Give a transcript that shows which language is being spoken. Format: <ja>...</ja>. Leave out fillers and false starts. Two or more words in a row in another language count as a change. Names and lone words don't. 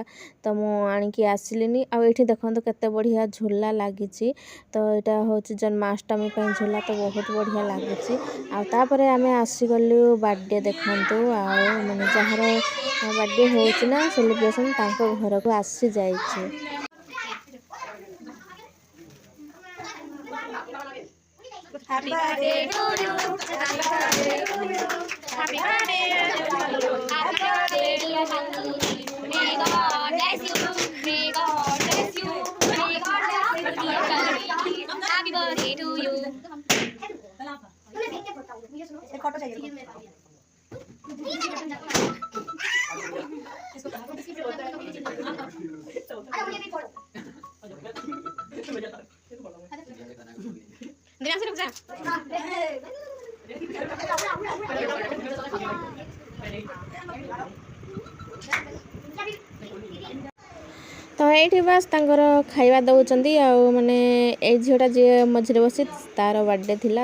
<or>ତ ମୁଁ ଆଣିକି ଆସିଲିନି। ଆଉ ଏଇଠି ଦେଖନ୍ତୁ କେତେ ବଢ଼ିଆ ଝୁଲା ଲାଗିଛି। ତ ଏଇଟା ହେଉଛି ଜନ୍ମାଷ୍ଟମୀ ପାଇଁ ଝୁଲା ତ ବହୁତ ବଢ଼ିଆ ଲାଗୁଛି। ଆଉ ତାପରେ ଆମେ ଆସିଗଲୁ ବାର୍ଥଡ଼େ ଦେଖନ୍ତୁ ଆଉ ମାନେ ଯାହାର ବାର୍ଥଡ଼େ ହେଉଛି ନା ସେଲିବ୍ରେସନ୍ ତାଙ୍କ ଘରକୁ ଆସିଯାଇଛି।</or> <en>Happy birthday to you. Happy birthday to you. Happy birthday to you. Happy birthday dear Hantu. May God bless you. May God bless you. May God bless you dear Hantu. Happy birthday to you.</en> <hi>एक फोटो चाहिए दिनांश रुक जा</hi> <or>ତ ଏଇଠି ବାସ୍ ତାଙ୍କର ଖାଇବା ଦେଉଛନ୍ତି। ଆଉ ମାନେ ଏଇ ଝିଅଟା ଯିଏ ମଝିରେ ବସି ତାର ବାର୍ଥଡ଼େ ଥିଲା।</or>